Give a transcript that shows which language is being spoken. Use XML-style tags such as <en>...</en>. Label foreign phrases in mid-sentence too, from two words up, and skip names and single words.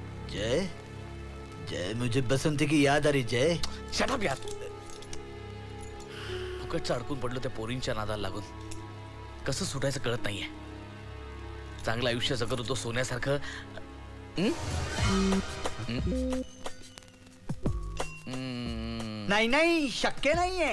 <hi>जय जय, मुझे बसंती की याद आ रही जय.</hi> <en>shut up यार.</en> <mr>फुकटचं अडकून पडलो त्या पोरींच्या नादाला लागून. कसं सुटायचं कळत नाहीये. चांगलं आयुष्य जगत होतो सोन्यासारखं. नाही नाही, शक्य नाहीये.</mr>